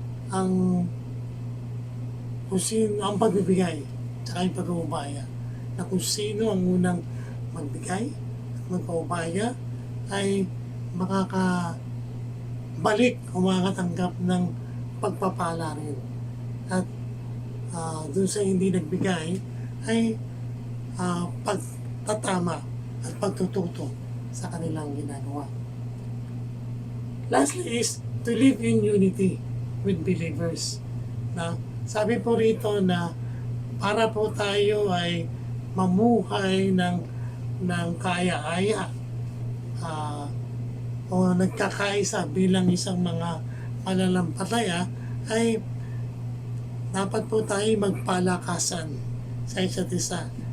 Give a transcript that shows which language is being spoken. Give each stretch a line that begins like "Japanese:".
Filipino: ang kung sino ang pagbibigay at yung pag-uubaya, na kung sino ang unang magbigay at magpaubaya ay makakabalik o makakatanggap ng pagpapala rin. At dun sa hindi nagbigay ay pagtatama at pagtututo sa kanilang ginagawa.
English: Lastly is to live in unity with believers.
Filipino: Na sabi po rito na para po tayo ay mamuhay ng kaaya-aya o nagkakaisa bilang isang mga pananampalataya, ay dapat po tayo magpalakasan sa isa't isa.